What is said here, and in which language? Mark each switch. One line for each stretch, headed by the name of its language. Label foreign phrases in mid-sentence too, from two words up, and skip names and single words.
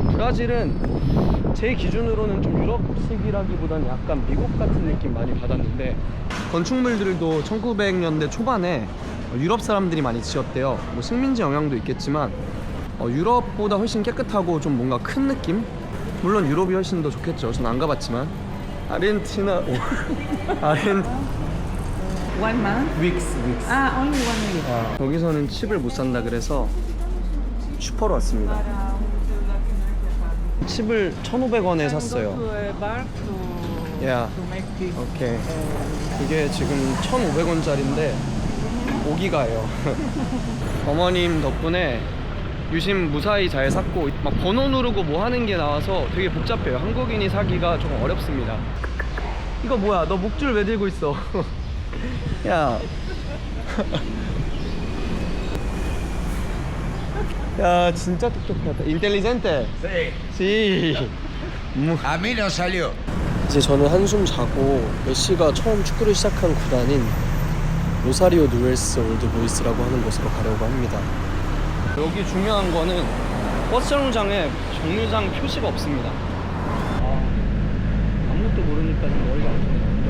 Korean: 브라질은 제 기준으로는 좀 유럽식이라기보다는 약간 미국 같은 느낌 많이 받았는데 건축물들도 1900년대 초반에 유럽 사람들이 많이 지었대요. 뭐 식민지 영향도 있겠지만 유럽보다 훨씬 깨끗하고 좀 뭔가 큰 느낌? 물론 유럽이 훨씬 더 좋겠죠. 저는 안 가봤지만. 아르헨티나
English: One month?
Korean: 윅스
English: Ah, only 1 week.
Korean: 여기서는 칩을 못 산다 그래서 슈퍼로 왔습니다. 칩을 1,500원에 샀어요.
English: To a bar to
Korean: 야,
English: make this.
Korean: 오케이. 이게 지금 1,500원짜리인데 5기가예요. 어머님 덕분에 유심 무사히 잘 샀고 막 번호 누르고 뭐 하는 게 나와서 되게 복잡해요. 한국인이 사기가 조금 어렵습니다. 이거 뭐야? 너 목줄 왜 들고 있어? 야. 야, 진짜 똑똑하다. 인텔리젠테.
Spanish: Sí. A mí no salió.
Korean: 이제 저는 한숨 자고 메시가 처음 축구를 시작한 구단인 로사리오 누엘스 올드 보이스라고 하는 곳으로 가려고 합니다. 여기 중요한 거는 버스 정류장에 정류장 표시가 없습니다. 아무것도 모르니까 좀 머리가 아프네요.